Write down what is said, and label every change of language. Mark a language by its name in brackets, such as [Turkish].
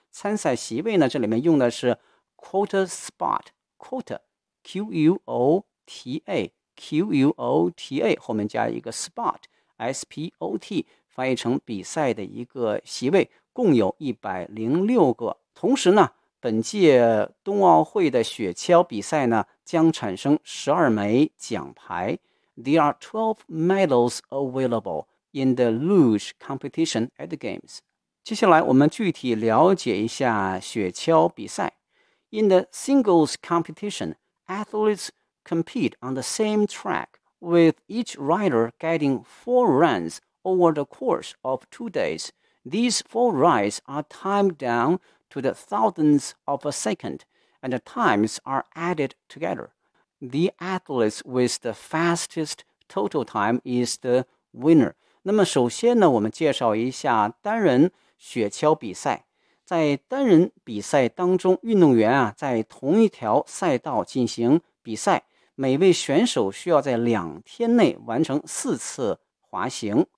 [Chinese] 参赛席位呢，这里面用的是 quota spot quota q u o t a q u o t a 后面加一个 spot s p o t 翻译成比赛的一个席位，共有106个。同时呢，本届冬奥会的雪橇比赛呢，将产生12枚奖牌。 [English] There are 12 medals available in the luge competition at the games. [Chinese] 接下来我们具体了解一下雪橇比赛。 [English] In the singles competition, athletes compete on the same track, with each rider getting 4 runs over the course of 2 days. These 4 rides are timed down to the thousands of a second, and the times are added together. The athletes with the fastest total time is the winner. [Chinese] 那么首先呢，我们介绍一下单人雪橇比赛。在单人比赛当中，运动员啊，在同一条赛道进行比赛，每位选手需要在2天内完成4次滑行。